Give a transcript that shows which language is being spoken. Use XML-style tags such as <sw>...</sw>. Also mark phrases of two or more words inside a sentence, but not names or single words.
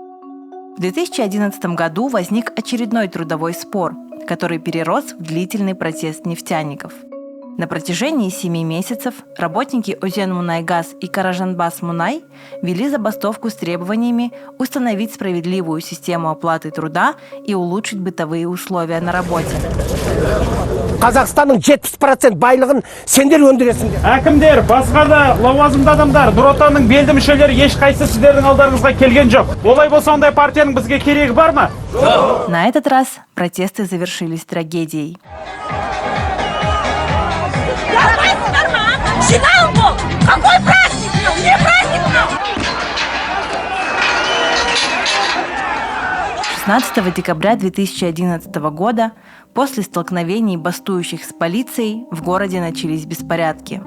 <ru>В 2011 году возник очередной трудовой спор, который перерос в длительный протест нефтяников. На протяжении 7 месяцев работники Озенмунайгаз и Каражанбас Мунай вели забастовку с требованиями установить справедливую систему оплаты труда и улучшить бытовые условия на работе.</ru> <kk>Қазақстанның 70% байлығын сендер өндіресіңдер. Әкімдер, басқа да лауазымды адамдар, Нұр Отанның белді мүшелері ешқайсы сіздердің алдарыңызға келген жоқ. Олай болса ондай партияның бізге керегі бар ма?</kk> <ru>На этот раз протесты завершились трагедией. Какой праздник? Где праздник? 16 декабря 2011 года после столкновений бастующих с полицией в городе начались беспорядки.</ru>